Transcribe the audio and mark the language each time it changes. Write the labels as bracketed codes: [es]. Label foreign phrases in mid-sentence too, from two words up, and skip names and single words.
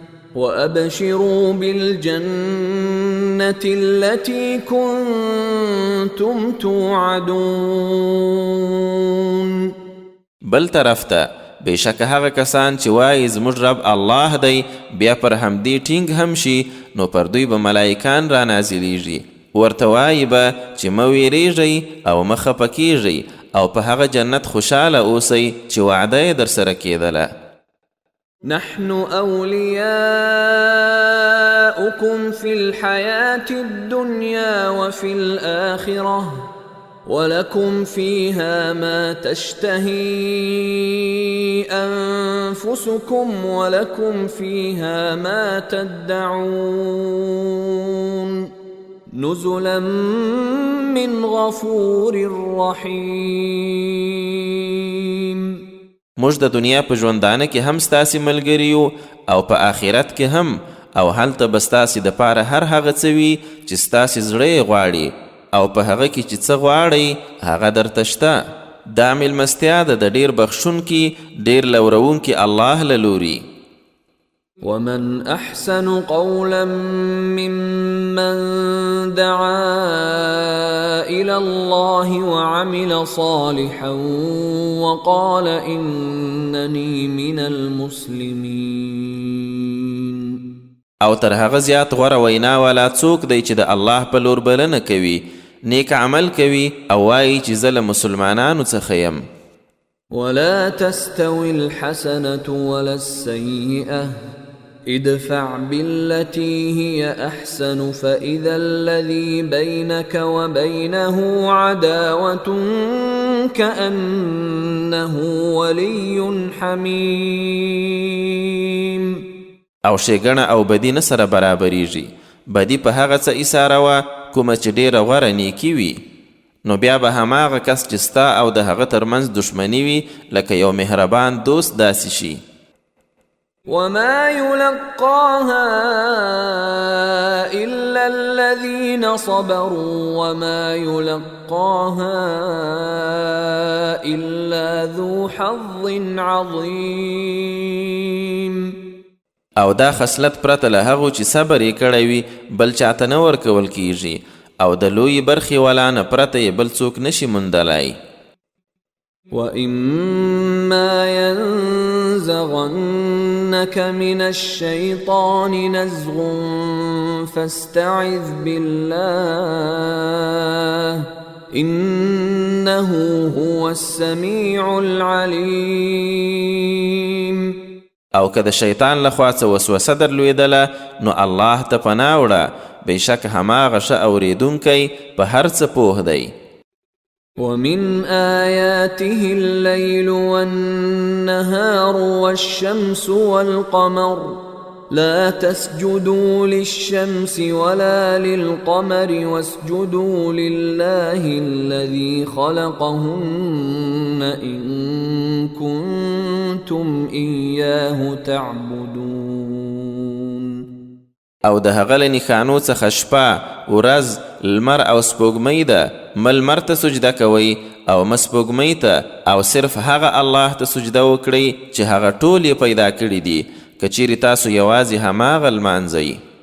[ar] وأبشروا بالجنة التي كنتم توعدون. [ps] بل طرف ته بېشکه هغه کسان چې وایي زموږ رب الله دی بیا پر همدې ټینګ هم شي نو پر دوی به ملایکان را نازلیږي ورته وایي به چې مه ویریږئ او مه خفه کیږئ او په هغه جنت خوشحاله اوسئ چې وعده یې درسره کېدله. [ar] نحن أولياؤكم في الحياة الدنيا وفي الآخرة ولكم فيها ما تشتهي أنفسكم ولكم فيها ما تدعون نزلا من غفور رحيم. [ps] موږ د دنیا په ژوندانه کې هم ستاسې ملګري یو او په آخرت کې هم او هلته به ستاسې دپاره هر هغه څه وي چې ستاسې زړه یې غواړي او په هغه کې چې څه غواړئ هغه درته شته. دا مېلمستیا ده د ډېر بخښونکي ډېر لورونکي الله له لوري. [ar] ومن أحسن قولا ممن دعا إلى الله وعمل صالحا وقال إنني من المسلمين. [ps] او تر هغه زیات غوره وینا والا څوک دی چې د الله په لور بلنه کوي نیک عمل کوي او وایي چې زه له مسلمانانو څخه یم. [ar] ولا تستوي الحسنة ولا السيئة ادفع بالتي هي أحسن فإذا الذي بينك وبينه عداوة كأنه ولي حميم. [ps] او ښېګڼه او بدي نه سره برابریږي. بدي په هغه څه ایساره وه کومه چې ډېره غوره نیکي وي نو بیا به هماغه کس چې ستا او د هغه ترمنځ دښمني وي لکه یو مهربان دوست داسې شي. [ar] وما يلقاها إلا الذين صبروا وما يلقاها إلا ذو حظ عظيم. [ps] او دا خصلت پرته له هغو چې صبر یې کړی وي بل چاته نه ورکول کیږي او د لویې برخې والا نه پرته یې بل څوک نشي موندلی. [ar] وَإِمَّا يَنزَغَنَّكَ مِنَ الشَّيْطَانِ نَزْغٌ فَاسْتَعِذْ بِاللَّهِ إِنَّهُ هُوَ السَّمِيعُ الْعَلِيمُ. [ps] او که د شیطان لخوا څه وسوسه درلوېدله نو الله ته پناه وړه بېشک هماغه ښه اورېدونکی په هر څه پوه دی. [ar] ومن آياته الليل والنهار والشمس والقمر لا تسجدوا للشمس ولا للقمر واسجدوا لله الذي خلقهن إن كنتم إياه تعبدون. [ps] او د هغه له نښانو څخه شپه ورځ لمر او سپوږمۍ ده مه لمر ته سجده کوئ او مه سپوږمۍ ته او صرف هغه الله ته سجده وکړئ چې هغه ټول یې پیدا کړي دي که چیرې تاسو یوازې هماغه لمانځئ.